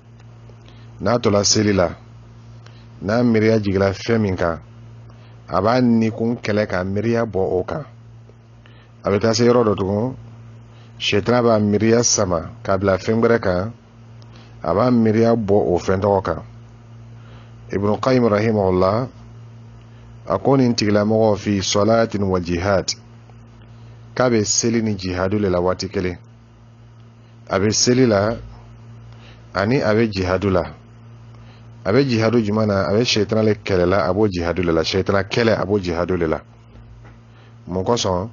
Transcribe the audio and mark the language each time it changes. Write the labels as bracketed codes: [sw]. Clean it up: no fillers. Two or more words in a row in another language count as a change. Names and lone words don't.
[bm] N'a tola seli la, n'a miiriya jigila fɛn min kan, a b'a nikun kɛlɛ ka miiriya bɔ o kan. A bɛ taa se yɔrɔ dɔ tugun, shetana b'a miiriya sama k'a bila fɛn wɛrɛ kan, a b'a miiriya bɔ o fɛn tɔgɔ kan. Ibn Qayyim rahimahullah, a ko nin tigilamɔgɔ [ar] في صلاة وجهاد, [bm] k'a bɛ seli ni jihadu le la waati kelen. A bɛ seli la ani a bɛ jihadu la. A bɛ jihadu jumɛn na? A bɛ shetana le kɛlɛ la, a b'o jihadu le la. Shetana kɛlɛ, a b'o jihadu le la. Mun kosɔn?